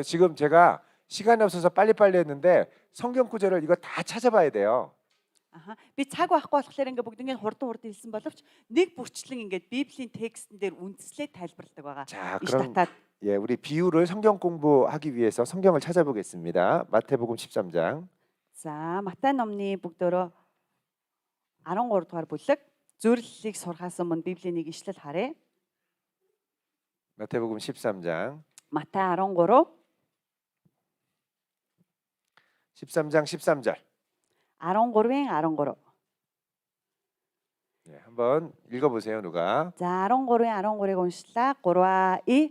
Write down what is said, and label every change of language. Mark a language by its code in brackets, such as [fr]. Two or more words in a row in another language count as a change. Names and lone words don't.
[ko] 지금 제가 시간이 없어서 빨리빨리 했는데 성경 구절을 이거 다 찾아봐야 돼요. [mn] Би цаг байхгүй болохоор ингээ бүгд ингээ хурдан хэлсэн боловч нэг бүрчлэн ингээ Библийн текстэн дээр үндэслээд тайлбарладаг байгаа. [ko] 자, [mn] иш [ko] 그럼 [mn] татаад. [ko] 예, 우리 비유를 성경 공부하기 위해서 성경을 찾아보겠습니다. 마태복음 13장. [mn] За, Матай номны бүгдөө 13 дугаар бүлэг зөвлөлийг сурахаас өмнө Библийн нэг ишлэл харъя. [ko] 마태복음 13장. [mn] Матай 13 [ko] 13장 13절. [mn] 13-ийн 13. [ko] 네, 한번 읽어보세요, 누가. [mn] За 13-ийн 13-ыг уншлаа. 3А.